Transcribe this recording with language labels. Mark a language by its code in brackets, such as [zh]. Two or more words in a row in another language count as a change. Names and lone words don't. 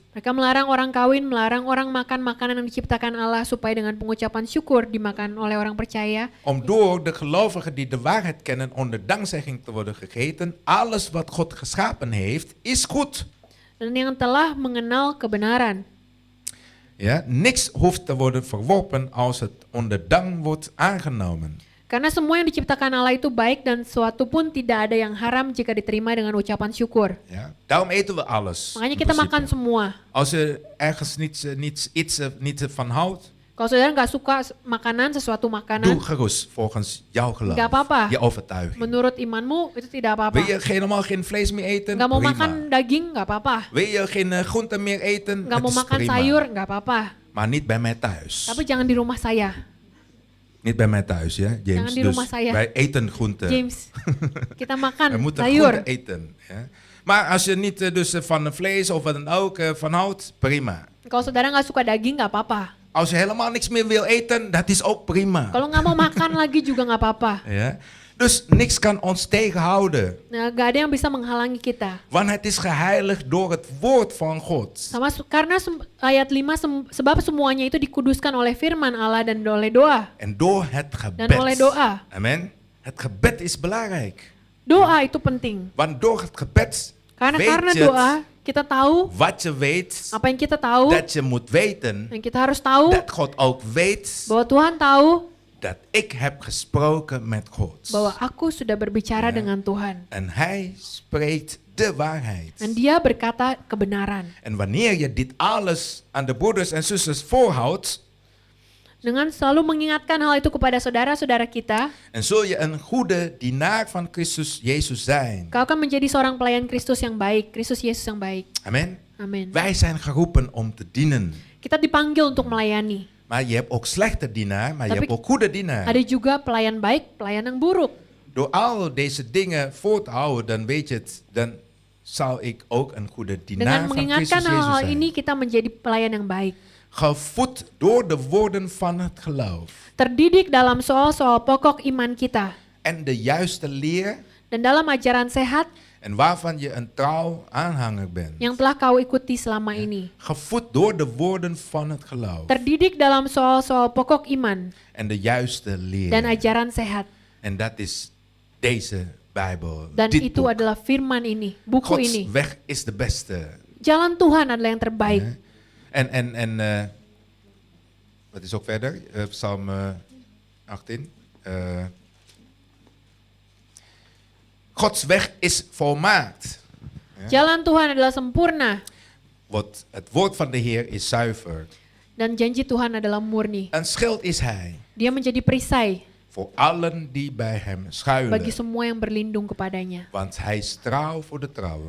[id] Mereka melarang orang kawin, melarang orang makan makanan yang diciptakan Allah supaya dengan pengucapan syukur dimakan oleh orang percaya. [nl] Om door de gelovigen die de waarheid kennen onder dankzegging te worden gegeten. Alles wat God geschapen heeft is goed. [id] Dan yang telah mengenal kebenaran. [nl] Ja, niks hoeft te worden verworpen als het onder dank wordt aangenomen. [id] Karena semua yang diciptakan Allah itu baik dan suatu pun tidak ada yang haram jika diterima dengan ucapan syukur. [nl] Ja, daarom eten we alles. [id] Makanya [nl] in [id] kita [nl] principe. [id] makan semua. [nl] Als je ergens iets niet van houdt, [id] Kalau saudara nggak suka makanan, sesuatu [nl] doe [id] makanan, [nl] gerust volgens jouw geloof. [id] nggak apa-apa. [nl] Je overtuiging. [id] Menurut imanmu itu tidak [nl] Wil [id] apa-apa. [nl] je helemaal geen vlees meer eten? [id] Nggak mau [nl] Prima. [id] makan daging, nggak apa-apa. [nl] Wil je geen groenten meer eten? [id] Nggak [nl] Het [id] mau [nl] is [id] makan [nl] prima. [id] sayur, nggak apa-apa. [nl] Maar niet bij mij thuis. [id] Tapi jangan di rumah saya, [nl] Niet bij mij thuis, ja, James. [id] Jangan di rumah saya. [nl] Wij eten groenten. [id] James. Kita [nl] We [id] makan [nl] moeten [id] sayur. [nl] groenten eten. Ja. Maar als je niet dus van vlees of wat dan ook van houdt, prima. [id] Kalau saudara nggak suka daging, nggak apa-apa. [nl] Als je helemaal niks meer wil eten, dat is ook prima. [id] Kalau nggak mau makan lagi juga nggak apa-apa. [nl] Ja. Dus niks kan ons tegenhouden. [id] Nah, nggak ada yang bisa menghalangi kita. [nl] Want het is geheiligd door het woord van God. [id] Karena ayat 5, sebab semuanya itu dikuduskan oleh firman Allah dan oleh doa. [nl] En door het gebed. [id] Dan oleh doa. Amen. [nl] Het gebed is belangrijk. [id] Doa itu penting. [nl] Want door het gebed [id] Karena [nl] weet je [id] doa, kita tahu [nl] wat je weet, [id] apa yang kita tahu, [nl] dat je moet weten, [id] yang kita harus tahu, [nl] dat God ook weet [id] bahwa Tuhan tahu [nl] dat ik heb gesproken met God. [id] bahwa aku sudah berbicara Ya. dengan Tuhan. [nl] En hij spreekt de waarheid. [id] Dan dia berkata kebenaran. [nl] En wanneer je dit alles aan de broeders en zusters voorhoudt, [id] Dengan selalu mengingatkan hal itu kepada saudara-saudara kita, [nl] en zul je een goede dienaar van Christus Jezus zijn. [id] kau akan menjadi seorang pelayan Kristus yang baik, Kristus Yesus yang baik. [nl] Amen. [id] Amin. [nl] Wij zijn geroepen om te dienen. [id] Kita dipanggil untuk melayani. [nl] Maar je hebt ook slechte dienaar, maar je [id] Tapi [nl] hebt ook goede dienaar. [id] Ada juga pelayan baik, pelayan yang buruk. [nl] Door al deze dingen voor te houden, dan weet je het, dan zal ik ook een goede dienaar [id] Dengan [nl] van [id] mengingatkan [nl] Christus Jezus [id] hal-hal [nl] zijn. [id] ini, kita menjadi pelayan yang baik. [nl] Gevoed door de woorden van het geloof. [id] Terdidik dalam soal-soal pokok iman kita. [nl] En de juiste leer, [id] Dan dalam ajaran sehat [nl] en waarvan je een trouw aanhanger bent. [id] yang telah kau ikuti selama ini. [nl] Gevoed door de woorden van het geloof. [id] Terdidik dalam soal-soal pokok iman [nl] En de juiste leer. [id] dan ajaran sehat. [nl] En dat is deze Bijbel. [id] Dan [nl] dit [id] itu [nl] boek. [id] adalah firman ini, buku [nl] Gods [id] ini. [nl] weg is de beste. [id] Jalan Tuhan adalah yang terbaik. [nl] Ja. En wat is ook verder? Psalm 18. Gods weg is volmaakt. [id] Jalan Tuhan adalah sempurna [nl] Het woord van de Heer is zuiver. [id] dan janji Tuhan adalah murni. [nl] Een schild is hij [id] Dia menjadi perisai [nl] voor allen die bij hem schuilen. [id] bagi semua yang berlindung kepadanya. [nl] Want hij is trouw voor de trouwen.